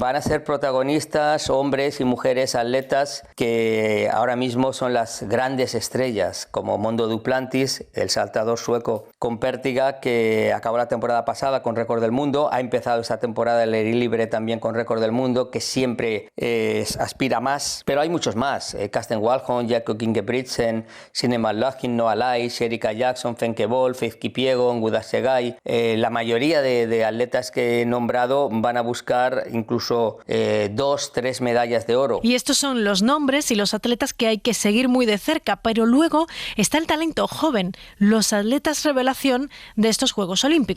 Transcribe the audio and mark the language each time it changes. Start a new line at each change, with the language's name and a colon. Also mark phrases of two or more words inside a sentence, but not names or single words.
Spanish: Van a ser protagonistas hombres y mujeres atletas que ahora mismo son las grandes estrellas, como Mondo Duplantis, el saltador sueco con pértiga, que acabó la temporada pasada con récord del mundo, ha empezado esta temporada el aire libre también con récord del mundo, que siempre aspira más, pero hay muchos más: Karsten Warholm, Jakob Ingebrigtsen, Signe Malachin, Noah Lyles, Erika Jackson, Femke Bol, Faith Kipyegon, Guda Segai. La mayoría de atletas que he nombrado van a buscar incluso 2, 3 medallas de oro. Y estos son los nombres y los atletas que hay que seguir muy de cerca, pero luego está el talento joven, los atletas revelación de estos Juegos Olímpicos.